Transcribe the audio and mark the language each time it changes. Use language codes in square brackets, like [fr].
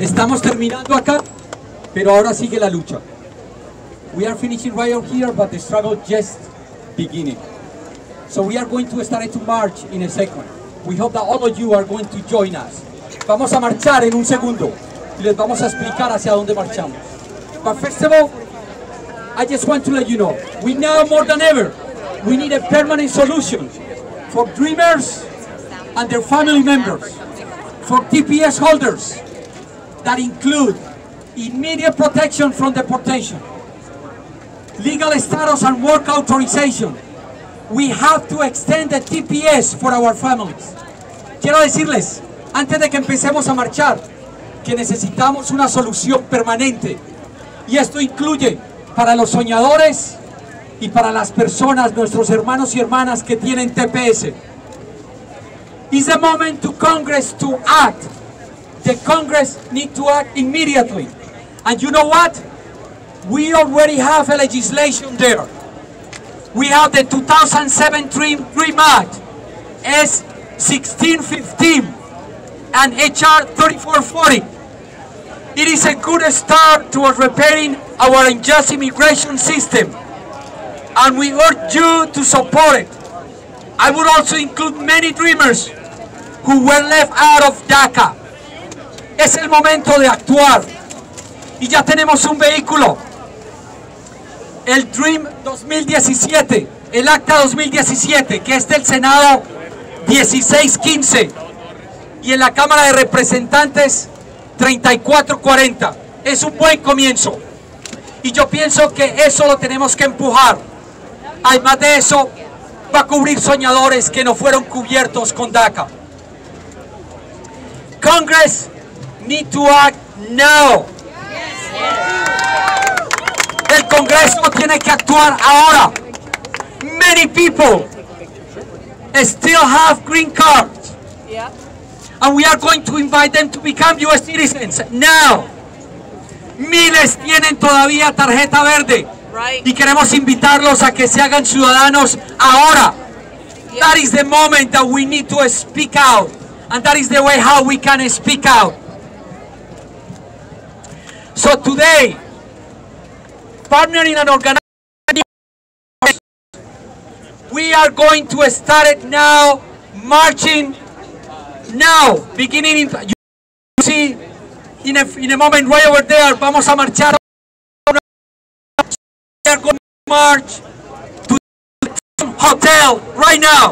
[es] Estamos terminando acá, pero ahora sigue la lucha. [en] We are finishing right out here, but the struggle just beginning. So we are going to start to march in a second. We hope that all of you are going to join us. [es] Vamos a marchar en un segundo y les vamos a explicar hacia dónde marchamos. [en] But first of all, I just want to let you know, we now more than ever, we need a permanent solution for dreamers and their family members, for TPS holders that include immediate protection from deportation, legal status and work authorization. We have to extend the TPS for our families. [es] Quiero decirles, antes de que empecemos a marchar, que necesitamos una solución permanente. Y esto incluye para los soñadores y para las personas, nuestros hermanos y hermanas que tienen TPS. [en] It's the moment to Congress to act. The Congress needs to act immediately. And you know what? We already have a legislation there. We have the 2007 Dream Act, S1615 and HR 3440. It is a good start towards repairing our unjust immigration system, and we urge you to support it. I would also include many dreamers who were left out of DACA. [es] Es el momento de actuar, y ya tenemos un vehículo. El Dream 2017, el Acta 2017, que es del Senado 1615 y en la Cámara de Representantes 3440. Es un buen comienzo y yo pienso que eso lo tenemos que empujar. Además de eso, va a cubrir soñadores que no fueron cubiertos con DACA. [en] Congress need to act now. [es] El Congreso tiene que actuar ahora. [en] Many people still have green cards. And we are going to invite them to become US citizens now. [es] Miles tienen todavía tarjeta verde. Y queremos invitarlos a que se hagan ciudadanos ahora. [en] That is the moment that we need to speak out. And that is the way how we can speak out. So today, partnering and organizing, we are going to start it now, marching now, beginning in, you see, in a moment right over there, [es] vamos a marchar, [en] we are going to march to the hotel right now.